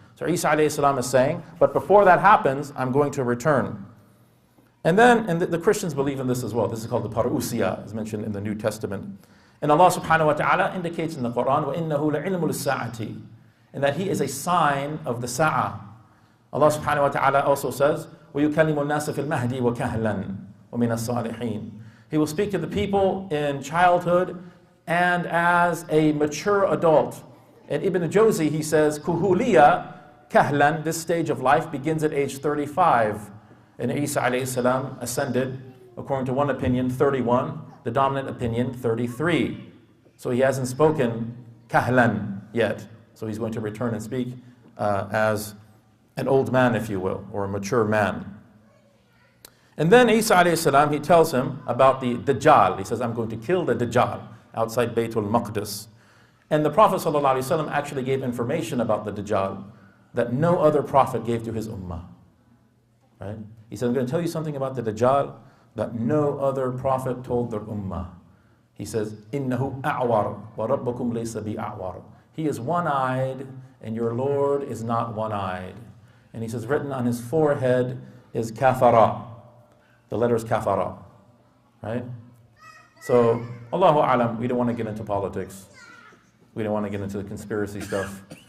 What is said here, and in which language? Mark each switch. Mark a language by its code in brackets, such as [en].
[en] So Isa alayhi salam is saying, but before that happens, I'm going to return. And then, and the Christians believe in this as well. This is called the parousia, as mentioned in the New Testament. And Allah subhanahu wa ta'ala indicates in the Quran, [ar] وَإِنَّهُ لَعِلْمُ لِلسَّاعَةِ, [en] and that He is a sign of the sa'ah. [ar] Allah subhanahu wa ta'ala [en] also says, [ar] وَيُكَلِّمُ النَّاسَ فِي الْمَهْدِ وَكَهْلًا وَمِنَ الصَّالِحِينَ. [en] He will speak to the people in childhood and as a mature adult. And Ibn Jawzi, he says, kuhuliya kahlan, this stage of life begins at age 35. And Isa alayhi salam ascended, according to one opinion, 31, the dominant opinion, 33. So he hasn't spoken kahlan yet. So he's going to return and speak as an old man, if you will, or a mature man. And then Isa alayhi salam, he tells him about the Dajjal. He says, I'm going to kill the Dajjal outside Baytul Maqdis. And the Prophet ﷺ actually gave information about the Dajjal that no other prophet gave to his ummah. Right? He said, I'm going to tell you something about the Dajjal that no other prophet told their ummah. He says, [ar] إِنَّهُ أَعْوَرُ وَرَبَّكُمْ لَيْسَ بِأَعْوَرُ. [en] He is one-eyed and your Lord is not one-eyed. And he says, written on his forehead is kafara. The letter is kafara. Right? So, Allahu alam, we don't want to get into politics. We don't want to get into the conspiracy stuff.